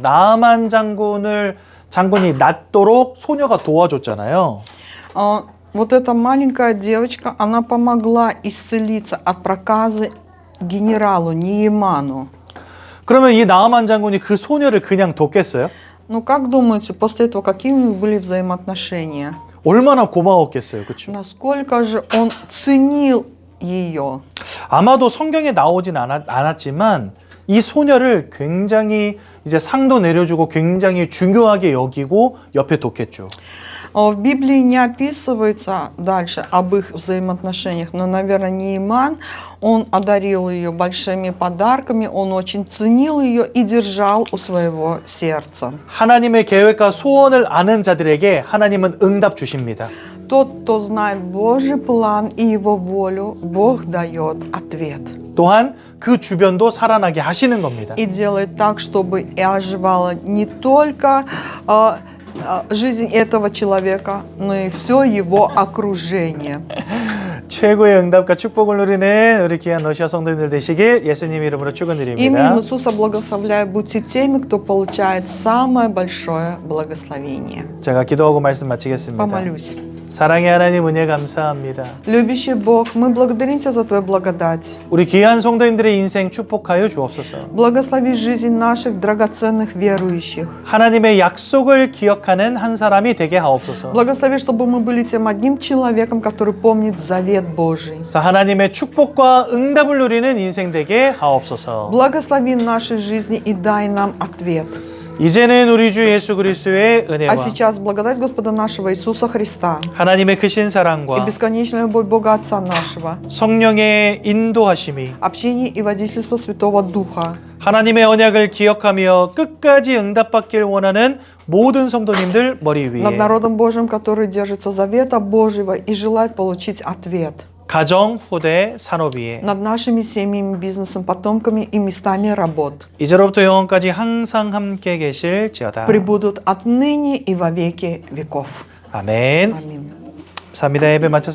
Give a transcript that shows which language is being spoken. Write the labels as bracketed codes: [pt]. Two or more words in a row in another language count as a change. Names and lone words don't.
[ko] 나아만 장군이 낫도록 소녀가 도와줬잖아요. [ru] Вот эта маленькая девочка, она помогла исцелиться от проказы генералу Неиману. [ko] 그러면 이 나아만 장군이 그 소녀를 그냥 뒀겠어요? [ru] Ну, как думаете, после этого какие у них были взаимоотношения? [ko] 얼마나 고마웠겠어요, 그렇죠? [ru] Насколько же он ценил ее? [ko] 아마도 성경에 나오진 않았지만 이 소녀를 굉장히 이제 상도 내려주고 굉장히 중요하게 여기고 옆에 뒀겠죠. [ru] В Библии не описывается дальше об их взаимоотношениях, но, наверное, Неиман, он одарил ее большими подарками, он очень ценил ее и держал у своего сердца. [ko] 하나님의 계획과 소원을 아는 자들에게 하나님은 응답 주십니다. [ru] Тот, кто знает Божий план и Его волю, Бог дает ответ. [ko] 또한 그 주변도 살아나게 하시는 겁니다. [ru] И делает так, чтобы и оживала не только жизнь этого человека, но и все его окружение. [ko] 최고의 응답과 축복을 누리는 우리 귀한 러시아 성도님들 되시길 예수님 이름으로 축원드립니다. [ru] Именем Иисуса благословляю, будьте теми, кто получает самое большое благословение. [ko] 제가 기도하고 말씀 마치겠습니다. [ru] Помолюсь. [ko] 사랑의 하나님 은혜 감사합니다. [ru] Любящий Бог, мы благодарим Тебя за Твою благодать. [ko] 우리 귀한 성도님들의 인생 축복하여 주옵소서. [ru] Благослови жизнь наших драгоценных верующих. [ko] 하나님의 약속을 기억하는 한 사람이 되게 하옵소서. [ru] Благослови, чтобы мы были тем одним человеком, который помнит завет Божий. [ko] 하나님의 축복과 응답을 누리는 인생 되게 하옵소서. [ru] Благослови нашей жизни и дай нам ответ. [ko] 이제는 우리 주 예수 그리스도의 [ru] А [ko] 은혜와 [ru] сейчас благодать Господа нашего Иисуса Христа [ko] 하나님의 크신 [ru] и [ko] 사랑과 [ru] бесконечная любовь Бога Отца нашего, [ko] 성령의 인도하심이 [ru] общение и водительство Святого Духа, [ko] 하나님의 언약을 기억하며 끝까지 응답받길 원하는 모든 성도님들 머리 위에 [ru] над народом Божьим, который держится завета Божьего и желает получить ответ, [ko] 가정, 후대, 산업 위에 [ru] над нашими семьями, бизнесом, потомками и местами работ, [ko] 이제로부터 영원까지 항상 함께 계실지어다. [ru] пребудут отныне и во веки веков. [ko] 아멘. [ru] Аминь. [ko] 감사합니다. 예배 마쳤습니다.